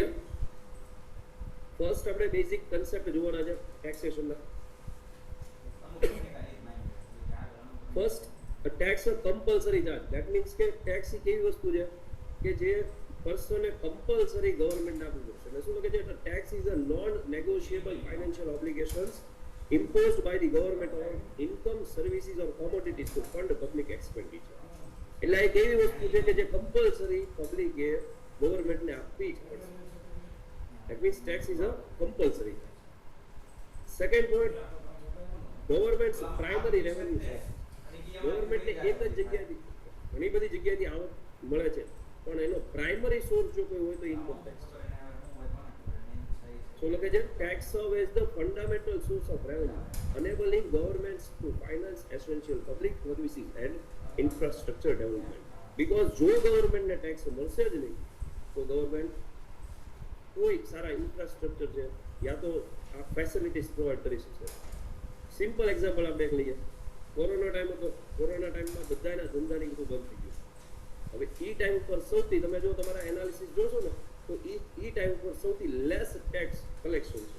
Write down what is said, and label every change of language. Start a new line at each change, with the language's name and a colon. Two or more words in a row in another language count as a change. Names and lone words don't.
Gujarati: ફર્સ્ટ આપણે
English: basic concept
Gujarati: જોવાના છે ટેક્સેશનના.
English: first tax compulsory charge. that means
Gujarati: કે ટેક્સ એક એવી વસ્તુ છે કે જે પર્સને
English: compulsory government
Gujarati: આપવું પડશે. એટલે શું કે છે
English: tax is a non negotiable financial obligations imposed by the government on income, services or commodities to fund public expenditure.
Gujarati: એટલે એક એવી વસ્તુ છે કે જે
English: compulsory publicએ governmentને
Gujarati: આપવી જ પડશે.
English: That means tax is a compulsory. Second point, government's primary revenue source.
Gujarati: ગવર્મેન્ટને એક જ જગ્યાએથી ઘણી બધી જગ્યાએથી આવક મળે છે, પણ એનો
English: primary source
Gujarati: જો કોઈ હોય તો
English: income tax. So look at it, tax serve as the fundamental source of revenue, enabling governments to finance essential public services and infrastructure development.
Gujarati: Because જો ગવર્મેન્ટને ટેક્સ મળશે જ નહીં તો ગવર્મેન્ટ કોઈ સારા ઇન્ફ્રાસ્ટ્રક્ચર છે યા તો આ ફેસિલિટીઝ પ્રોવાઈડ કરી શકશે.
English: simple example
Gujarati: આપણે એક લઈએ.
English: corona time
Gujarati: હતો, કોરોના ટાઈમમાં બધાના ધંધાની બધું બંધ થઈ ગયું. હવે એ ટાઈમ પર સૌથી તમે જો તમારા એનાલિસિસ જોશો ને તો એ ટાઈમ પર સૌથી
English: less tax collection
Gujarati: છે.